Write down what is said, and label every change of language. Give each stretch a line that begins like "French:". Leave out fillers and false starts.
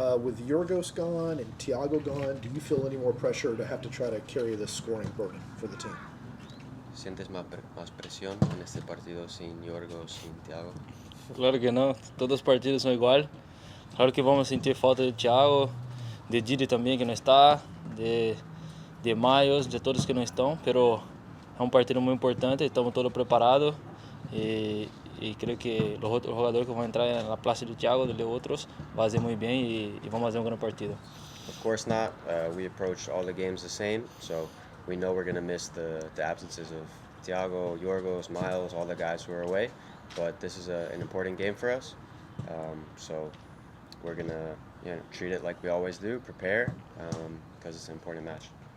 English: With Yorgos gone and Thiago gone, do you feel any more pressure to have to try to carry this scoring burden for the team?
Spanish: ¿Sientes más presión en este partido sin Yorgos, sin Thiago?
Portuguese: Claro que não, todos os partidos são iguais. Claro que vamos sentir falta de Thiago, de Didi também que não está, de Maios, de todos que não estão, pero é um partido muito importante, estamos todos preparados e creio que os outros jogadores que vão entrar na place de Thiago, de outros, vão fazer muito bem e vamos fazer grande partido.
English: Of course not. We approach all the games the same, so we know we're going to miss the absences of Thiago, Yorgos, Miles, all the guys who are away, but this is an important game for us, so we're going to treat it like we always do, prepare, because it's an important match.